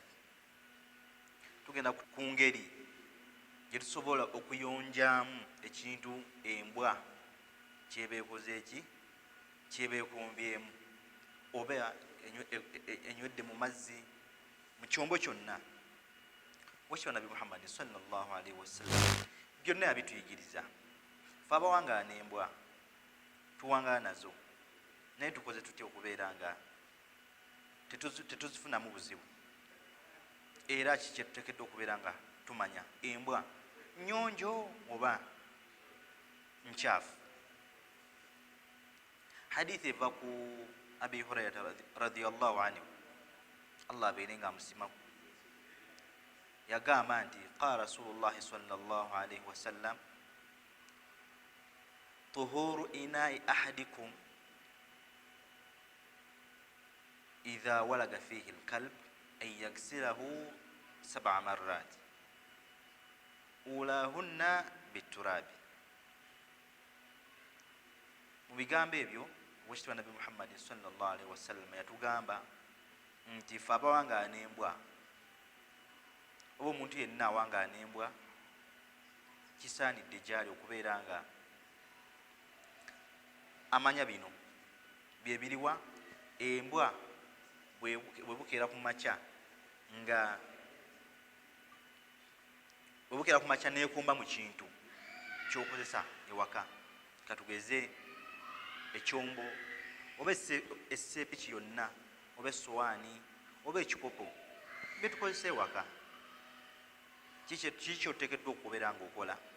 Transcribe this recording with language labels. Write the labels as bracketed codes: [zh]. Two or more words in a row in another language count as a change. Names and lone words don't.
[lg] Tugenda ku ngeri gyetusobola okuyonjaamu ekintu embwa kyebeekoze eki kyebeekombyemu oba enywedde mu mazzi mu kyombo kyonna. Wekitibwa nabi muhammadi [ar] صلى الله عليه وسلم [lg] byonna yabituyigiriza. Fe abawangaala n'embwa tuwangaala nazo naye tukoze tutya okubeera nga tetuzifunamu buzibu era kiki tuteekeddwa okubeera nga tumanya embwa nnyonjo oba nkyafu. Hadithi eva ku [ar] أبي هريرة رضي الله عنه, [lg] allah abeere nga amusimaku, yagamba nti [ar] قال رسول الله صلى الله عليه وسلم طهور إناء أحدكم إذا ولغ فيه الكلب أن يغسله 7 مرات أولاهن بالتراب. [lg] Mu bigambo ebyo wekitibwa nabi muhammadi [ar] صلى الله عليه وسلم [lg] yatugamba nti fe abawangaala n'embwa oba omuntu yenna awangaala n'embwa kisaanidde gyali okubeera nga amanya bino byebiriwa. Embwa bwebukeera ku makya nga bwebukeera ku makya neekumba mu kintu kyokozesa ewaka, katugeze ekyombo oba esseepiki yonna oba essowaani oba ekikopo byetukozesa ewaka, kiki oteekeddwa okubeera nga okola?